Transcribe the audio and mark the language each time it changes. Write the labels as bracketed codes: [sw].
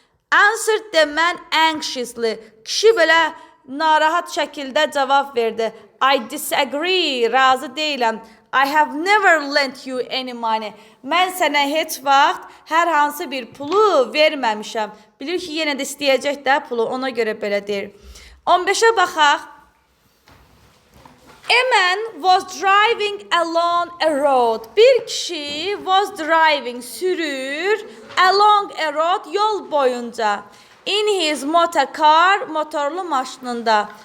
[en] Answered the man anxiously. [az] Kişi belə narahat şəkildə cavab verdi. [en] I disagree. [az] Razı deyiləm. [en] I have never lent you any money. [az] Mən sənə heç vaxt hər hansı bir pulu verməmişəm. Bilir ki, yenə də istəyəcək də pulu. Ona görə belə deyir. 15'ə baxaq. [en] A man was driving along a road. [az] Bir kişi [en] was driving, [az] sürür, [en] along a road, [az] yol boyunca. [en] In his motor car, [az] motorlu maşınında.